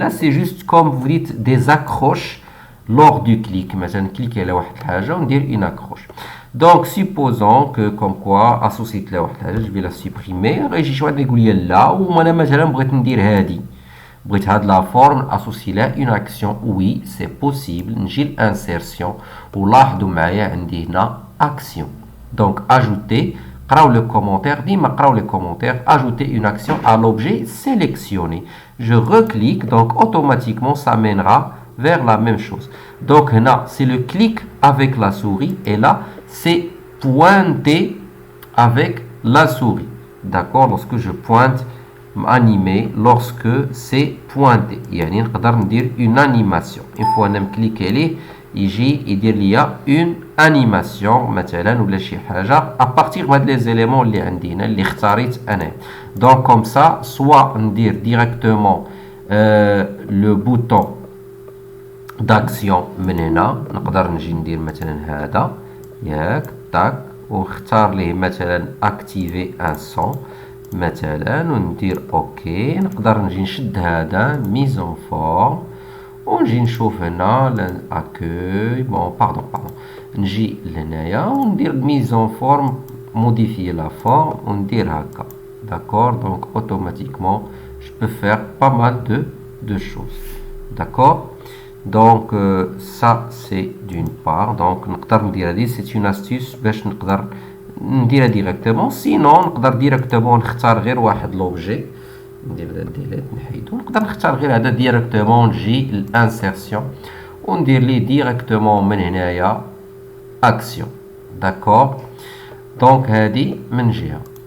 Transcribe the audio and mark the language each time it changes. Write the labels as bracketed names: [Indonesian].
[French] Là, c'est juste comme vous dites des accroches lors du clic. Maintenant, cliquer là on dit une accroche. Donc, supposons que comme quoi associé là je vais la supprimer. J'ai choisi de dire là ou moi [Arabic] مثلا بغيت ندير هادي، بغيت هاد [French] la forme associer là une action. Oui, c'est possible. [Arabic] نجي l'insertion ولاحظوا معايا عندي هنا action. [French] Donc, ajouter. [Arabic] قراو [French] le commentaire. [Arabic] ديما قراو les commentaires. [French] Ajouter une action à l'objet sélectionné. Je reclique, donc automatiquement ça mènera vers la même chose. Donc là, c'est le clic avec la souris et là, c'est pointer avec la souris. D'accord? Lorsque je pointe, animer, lorsque c'est pointé. Il y a une animation. Une fois que je clique, il y a une animation [Arabic] مثلا ولا شي حاجة [French] à partir des éléments [Arabic] اللي عندنا اللي اختاريت أنا. Donc comme ça, soit ندير directement le bouton d'action من هنا، نقدر نجي ندير مثلا هذا ياك تاك ونختار ليه مثلا [French] activer un son [Arabic] مثلا وندير اوكي. نقدر نجي نشد هذا mise en forme ونجي نشوف هنا l'accueil. بون باردون نجي لهنايا وندير mise en forme [French] modifier la forme [Arabic] وندير هكا. [French] D'accord? Donc automatiquement je peux faire pas mal de choses. D'accord? Donc ça c'est d'une part. [Arabic] Donc نقدر ندير هذه [French] c'est une astuce [Arabic] باش نقدر نديرها directement. sinon نقدر directement نختار غير واحد لوبجي، ندير هذا ديليت نحيدو، نقدر نختار غير هذا directement نجي للانسيرسيون وندير ليه directement من هنايا action. [French] D'accord? [Arabic] Donc هذه من جهة.